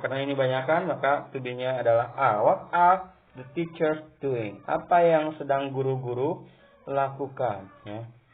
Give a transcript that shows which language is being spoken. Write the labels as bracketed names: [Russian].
[Indonesian] Karena ini banyakan maka to be-nya adalah are. [English] What are the teachers doing? [Indonesian] Apa yang sedang guru-guru lakukan ya.